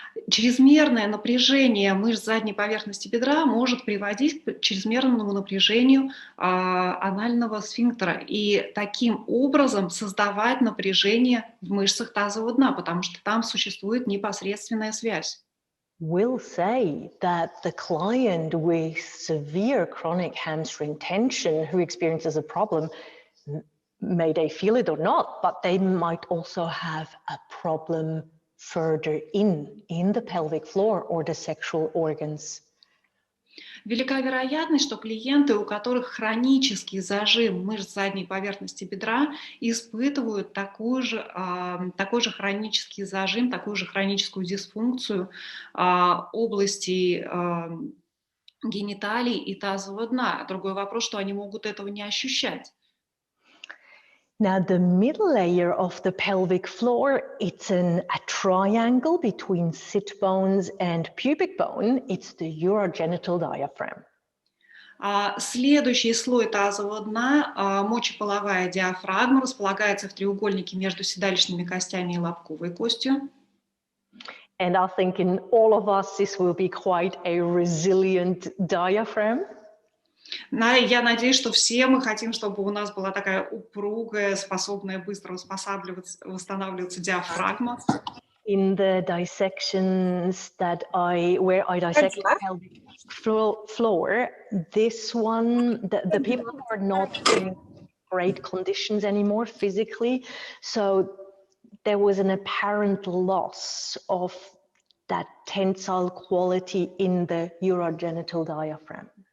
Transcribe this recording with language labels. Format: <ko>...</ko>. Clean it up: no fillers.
<ru>Чрезмерное напряжение мышц задней поверхности бедра может приводить к чрезмерному напряжению анального сфинктера и таким образом создавать напряжение в мышцах тазового дна, потому что там существует непосредственная связь.</ru> <en>We'll say that the client with severe chronic hamstring tension who experiences a problem, may they feel it or not, but they might also have a problem further in the pelvic floor or the sexual organs.</en> <ru>Велика вероятность, что клиенты, у которых хронический зажим мышц задней поверхности бедра, испытывают такой же хронический зажим, такую же хроническую дисфункцию области гениталий и тазового дна. Другой вопрос, что они могут этого не ощущать.</ru> <en>Now, the middle layer of the pelvic floor, it's a triangle between sit bones and pubic bone. It's the urogenital diaphragm.</en> <ru>Следующий слой тазового дна, мочеполовая диафрагма, располагается в треугольнике между седалищными костями и лобковой костью.</ru> <en>And I think in all of us, this will be quite a resilient diaphragm.</en> <ru>Я надеюсь, что все мы хотим, чтобы у нас была такая упругая, способная быстро восстанавливаться диафрагма.</ru> <en>In the dissections where I dissect the pelvic floor, this one, the people are not in great conditions anymore physically, so there was an apparent loss of that tensile quality in the urogenital diaphragm.</en>